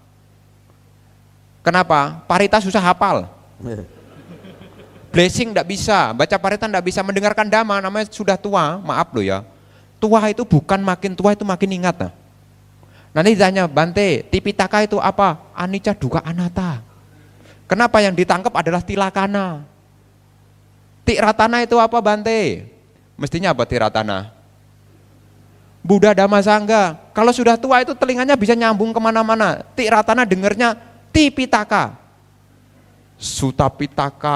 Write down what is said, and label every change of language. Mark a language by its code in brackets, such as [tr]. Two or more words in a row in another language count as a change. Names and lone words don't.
[id] Kenapa? Parita susah hafal. Blessing tidak bisa, baca parita tidak bisa, mendengarkan dhamma, namanya sudah tua, maaf loh ya. Tua itu bukan makin tua itu makin ingat. Nah. Nanti ditanya, Bante, Tipitaka itu apa? [pi] Anicca dukkha anatta. [id] Kenapa yang ditangkap adalah tilakana? Tiratana itu apa Bante? Mestinya apa tiratana? [pi] Buddha Dhamma Sangha. [id] Kalau sudah tua itu telinganya bisa nyambung kemana-mana. Tiratana dengernya Tipitaka, Sutapitaka.